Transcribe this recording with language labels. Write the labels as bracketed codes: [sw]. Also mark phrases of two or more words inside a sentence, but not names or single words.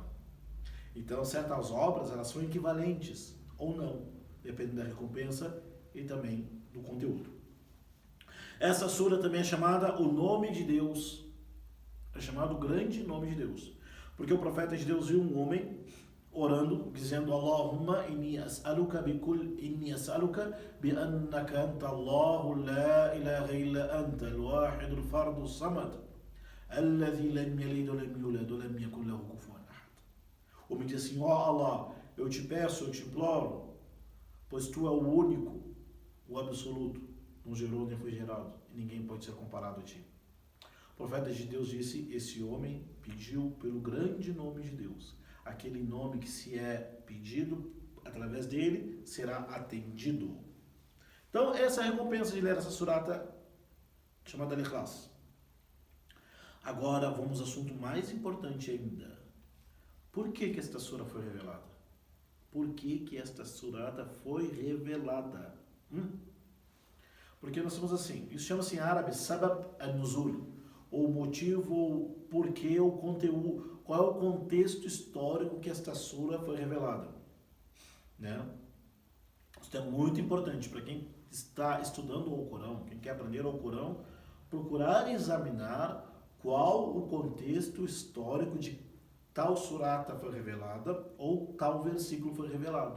[pt] Então, certas obras, elas são equivalentes ou não, dependendo da recompensa e também do conteúdo. Essa sura também é chamada o nome de Deus. É chamado o grande nome de Deus. Porque o profeta de Deus viu um homem orando, dizendo: [ar] اللهم إني أسألك بأنك أنت الله لا إله إلا أنت الواحد الفرد الصمد الذي لم يلد ولم يولد ولم يكن له كفوا أحد. [pt] O homem diz assim: ó Allah, eu te peço, eu te imploro, pois tu é o único, o absoluto, não gerou nem foi gerado, e ninguém pode ser comparado a ti. O profeta de Deus disse: esse homem pediu pelo grande nome de Deus. Aquele nome que, se é pedido através dele, será atendido. Então, essa é a recompensa de ler essa surata chamada Al-Ikhlas. Agora, vamos ao assunto mais importante ainda. Por que esta sura foi revelada? Por que esta surata foi revelada? Porque nós somos assim, isso chama-se em árabe [ar] سبب النزول, [pt] ou motivo, ou porquê, o conteúdo, qual é o contexto histórico que esta sura foi revelada, né? Isso é muito importante para quem está estudando o Corão, quem quer aprender o Corão, procurar examinar qual o contexto histórico de tal surata foi revelada ou tal versículo foi revelado.